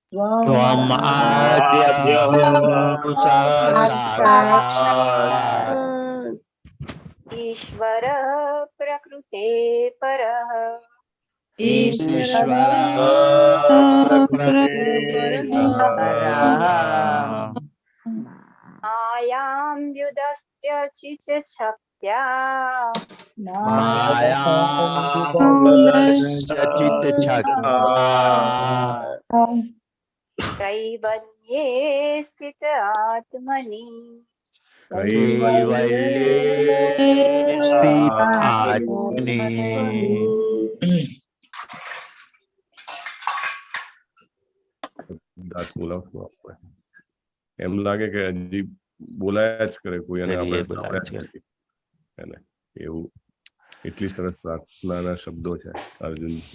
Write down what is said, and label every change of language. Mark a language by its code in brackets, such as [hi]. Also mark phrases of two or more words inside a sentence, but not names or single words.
[sa] ईश्वर प्रकृते परः मायां युधस्य चिच्छक्त्या कैवल्ये स्थित आत्मनि [gu] એમ લાગે કે હજી બોલાયા જ કરે કોઈ અને આપણે સાંભળ્યા નથી એવું એટલી સરસ પ્રાર્થનાના શબ્દો છે અર્જુન છે